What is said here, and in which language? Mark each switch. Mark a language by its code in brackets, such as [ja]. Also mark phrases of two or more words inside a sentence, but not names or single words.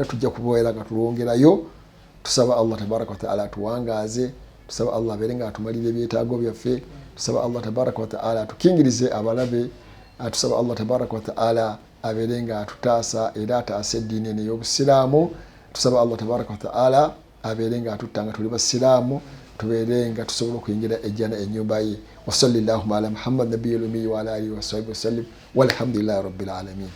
[lg] Tujja kubeera nga tulongerayo. Tusaba Allah [ar] تبارك وتعالى [lg] atuwangaaze, tusaba Allah abeere nga atumalira ebyetaago byaffe, tusaba Allah [ar] تبارك وتعالى [lg] atukingirize abalabe, tusaba Allah [ar] تبارك وتعالى [lg] abeere nga atutaasa era ataasa eddiini eno ey'obusiraamu. Tusaba Allah [ar] تبارك وتعالى [lg] abeere nga atutta nga tuli basiraamu, tubeere nga tusobola okuyingira ejjana ennyumba ye. [ar] وصلى الله على محمد النبي الأمي وعلى آله وصحبه وسلم والحمد لله رب العالمين.